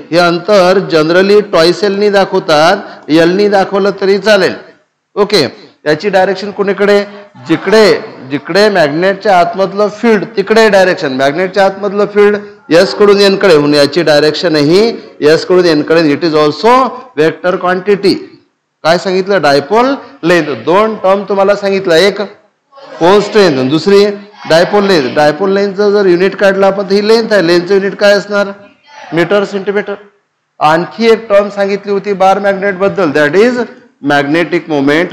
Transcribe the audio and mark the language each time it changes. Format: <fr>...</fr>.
<mr>हे अंतर generally toys एलनी दाखवतात, एलनी दाखवलं तरी चालेल. ओके, याची डायरेक्शन कोणीकडे, जिकडे जिकडे मॅग्नेटच्या आतमधलं फील्ड तिकडे डायरेक्शन. मॅग्नेटच्या आतमधलं फील्ड एस कडून एन कडे, म्हणून याची डायरेक्शन ही एस कडून एन कडे.</mr> <en>It is also vector quantity.</en> <mr>काय सांगितलं, डायपोल लेंथ. दोन टर्म तुम्हाला सांगितलं, एक पोल स्ट्रेंथ, दुसरी डायपोल लेंथ. डायपोल लेंथचं जर युनिट काढलं आपण तर ही लेंथ आहे. लेंथचं युनिट काय असणार, मीटर सेंटीमीटर. आणखी एक टर्म सांगितली होती बार मॅग्नेट बद्दल,</mr> <en>That is magnetic moment.</en>